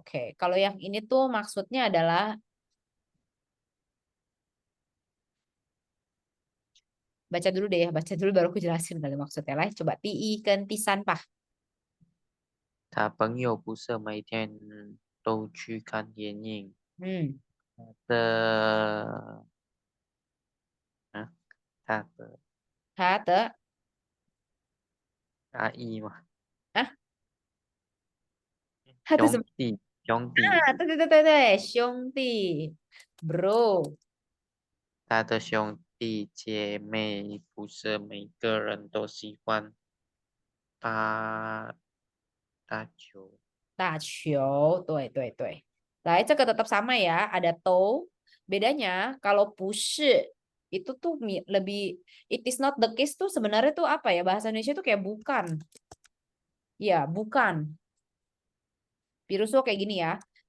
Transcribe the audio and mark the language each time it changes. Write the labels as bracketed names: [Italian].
[Indonesian] Oke, kalau yang ini tuh maksudnya adalah baca dulu deh ya, baca dulu baru aku jelasin kali maksudnya lah. Coba ti kan tisan pah. [Chinese] 他朋友不是每天都去看电影。 Hmm. 的，啊，他的 Ha te 阿姨嘛， ah ha te 兄弟，对，兄弟，bro。他的兄弟姐妹不是每个人都喜欢打打球。打球，对。来，这个 [Indonesian] tetap sama ya, ada to. Bedanya kalau 不是itu tuh lebih [English] it is not the case [Indonesian] tuh sebenarnya tuh apa ya bahasa Indonesia tuh kayak bukan. Ya, bukan. Piruso kayak gini ya.